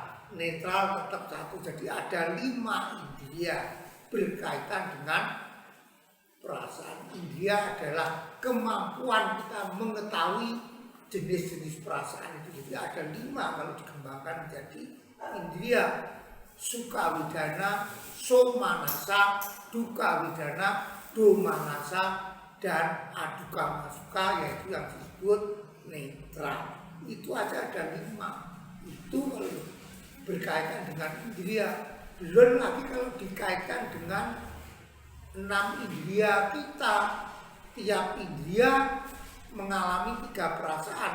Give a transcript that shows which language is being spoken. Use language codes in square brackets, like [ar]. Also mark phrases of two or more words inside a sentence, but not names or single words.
[id] Netral tetap 1. Jadi ada 5 indria berkaitan dengan perasaan. Indria adalah kemampuan kita mengetahui jenis-jenis perasaan itu. Jadi ada 5 kalau dikembangkan menjadi indria: [pi] sukawidana, somanasa, dukawidana, domanasa, [id] dan adukamasuka, yaitu yang disebut netral. Itu aja ada 5. Itu kalau berkaitan dengan indria. Belum lagi kalau dikaitkan dengan 6 indria kita. Tiap indria mengalami 3 perasaan.